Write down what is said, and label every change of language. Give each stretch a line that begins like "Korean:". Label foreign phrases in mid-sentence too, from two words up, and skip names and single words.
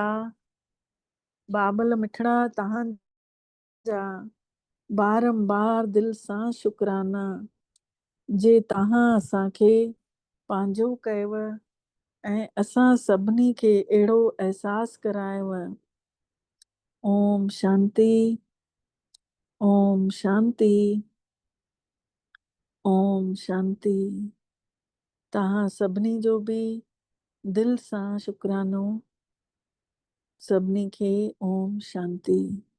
Sindhi: बाबल मिठड़ा तव्हांजा बारंबार दिल सां शुकराना, जे तव्हां असांखे पंहिंजो कयव ऐं असां सभिनी खे अहिड़ो अहसासु करायव।
Sanskrit: ओम शांति, ओम शांति, ओम शांति।
Sindhi: तव्हां सभिनी जो बि दिल सां शुकरानो। सभिनी खे
Sanskrit: ओम शांति।